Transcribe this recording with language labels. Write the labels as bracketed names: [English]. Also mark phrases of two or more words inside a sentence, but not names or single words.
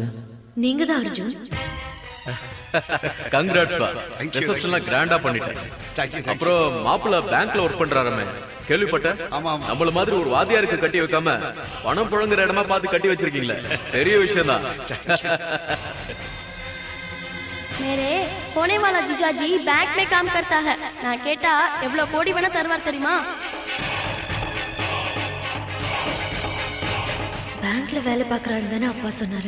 [Tamil] நீங்க தான் அர்ஜுன். கங்க்ராட்ஸ் பா, ரிசப்ஷன்லாம் கிராண்டா பண்ணிட்டேன். அப்புறம் மாப்பிள்ள பேங்க்ல ஒர்க் பண்றாரமே, கேள்விப்பட்டேன். நம்மள மாதிரி ஒரு வாதியாருக்கு கட்டி வைக்காம பணம் புழங்குற இடமா பார்த்து கட்டி வச்சிருக்கீங்களே, பெரிய விஷயம் தான். [Hindi] मेरे होने वाला जीजा जी बैंक में काम करता है. [Tamil] நான் கேட்டா எவ்வளவு கோடி வேணா தருவார் தெரியுமா? பேங்க்ல வேலை பாக்குறாருன்னு தானே அப்பா சொன்னாரு.